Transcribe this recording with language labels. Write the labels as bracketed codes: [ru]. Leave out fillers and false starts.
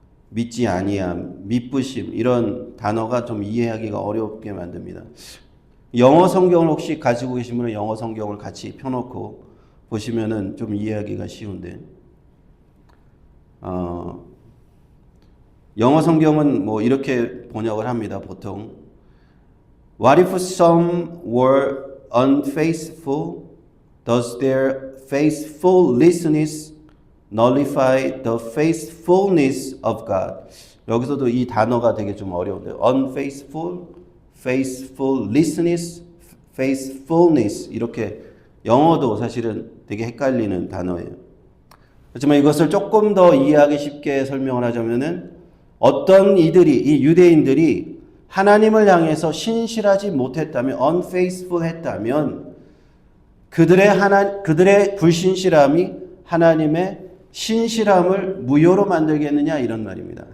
[ko] 믿지 아니함, 미쁘심 이런 단어가 좀 이해하기가 어렵게 만듭니다. 영어 성경을 혹시 가지고 계신 분은 영어 성경을 같이 펴놓고 보시면은 좀 이해하기가 쉬운데, 영어 성경은 뭐 이렇게 번역을 합니다. 보통 [en] What if some were unfaithful? Does their faithfulness nullify the faithfulness of God? [ko] 여기서도 이 단어가 되게 좀 어려운데 [en] unfaithful, faithfulness, faithfulness [ko] 이렇게 영어도 사실은 되게 헷갈리는 단어예요. 하지만 이것을 조금 더 이해하기 쉽게 설명을 하자면은 어떤 이들이 이 유대인들이 하나님을 향해서 신실하지 못했다면 unfaithful 했다면 그들의 불신실함이 하나님의 신실함을 무효로 만들겠느냐 이런 말입니다.